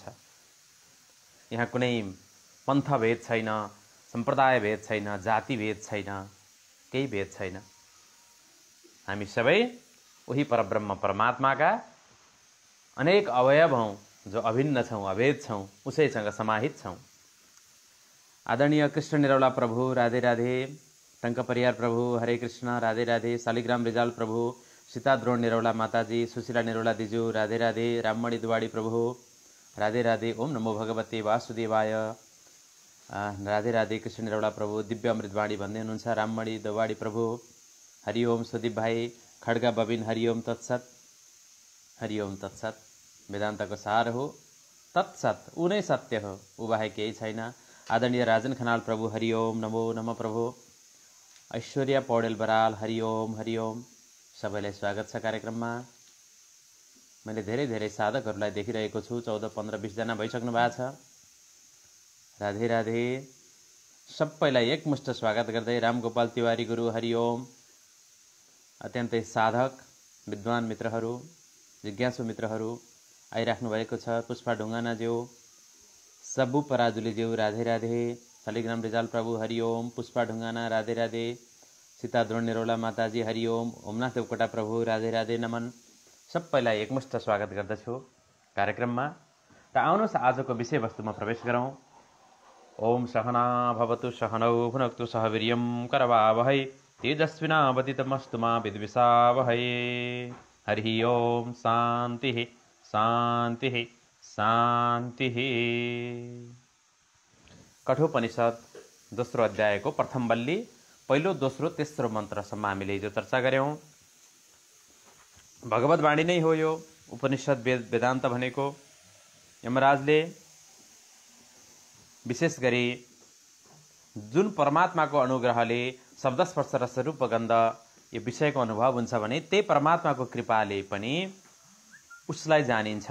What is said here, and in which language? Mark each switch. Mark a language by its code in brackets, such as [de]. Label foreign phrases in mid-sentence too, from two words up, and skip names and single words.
[ne] यहाँ कुनै पन्थ भेद छैन, सम्प्रदाय भेद छैन, जाति भेद छैन, केही भेद छैन। हामी सबै उही परब्रह्म परमात्माका अनेक अवयव हौँ, जो अभिन्न छौँ, अभेद छौँ, उसैसँग समाहित छौँ। आदरणीय कृष्ण निरौला प्रभु राधे राधे, टंक परियार प्रभु हरे कृष्ण राधे राधे, शालिग्राम रिजाल प्रभु, सीता द्रोण निरौला माताजी, सुशीला निरौला दिजू राधे राधे, राममणि दुवाडी प्रभु राधे राधे। [sa] ओम नमो भगवते वासुदेवाय राधे राधे। [ne] कृष्ण निरौला प्रभु दिव्य अमृतवाणी भन्दै हुनुहुन्छ। राममणि दुवाडी प्रभु हरिओम। सुदीप भाइ खड्गा बबिन हरिओम तत्सत, हरिओम तत्सत। वेदान्तको सार हो, तत्सत, ऊ नै सत्य हो, ऊ बाहेक केही छैन। आदरणीय राजन खनाल प्रभु हरिओम [sa] नमो नम [ne] प्रभु। ऐश्वर्या पौडेल बराल हरिओम हरिओम। सबैलाई स्वागत छ कार्यक्रममा। मैले धेरै धेरै साधकहरूलाई देखिरहेको छु, 14, 15, 20 जना भइसक्नु भएको छ। राधे राधे। सबैलाई एकमुष्ट स्वागत गर्दै रामगोपाल तिवारी गुरु हरिओम। अत्यन्तै साधक विद्वान मित्रहरू, जिज्ञासु मित्रहरू आइराख्नु भएको छ। पुष्पा ढुङ्गानाज्यू, सबु पराजुलीज्यू राधे राधे। शालिग्राम रिजाल प्रभु हरिओम। पुष्पा ढुङ्गाना राधे राधे। सीता द्रोण निरौला माताजी हरिओम। ओमनाथ देवकोटा प्रभु राधे राधे नमन। सबैलाई एकमुष्ट स्वागत गर्दछु कार्यक्रममा। र आउनुहोस् आजको विषयवस्तुमा प्रवेश गरौँ। [sa] ओम सहना भवतु सहनौ भुनक्तु सह वीर्यं करवावहै तेजस्विनावदितमस्तु मा विद्विषावहै। हरि ओम शान्ति शान्ति शान्ति। [ne] कठोपनिषद दोस्रो अध्यायको प्रथम बल्ली पहिलो दोस्रो तेस्रो मन्त्रसम्म हामीले हिजो चर्चा गऱ्यौँ। भगवत वाणी नै हो यो उपनिषद वेदान्त भनेको। यमराजले विशेष गरी जुन परमात्माको अनुग्रहले शब्दस्पर्श रस रूप गन्ध यो विषयको अनुभव हुन्छ भने त्यही परमात्माको कृपाले पनि उसलाई जानिन्छ।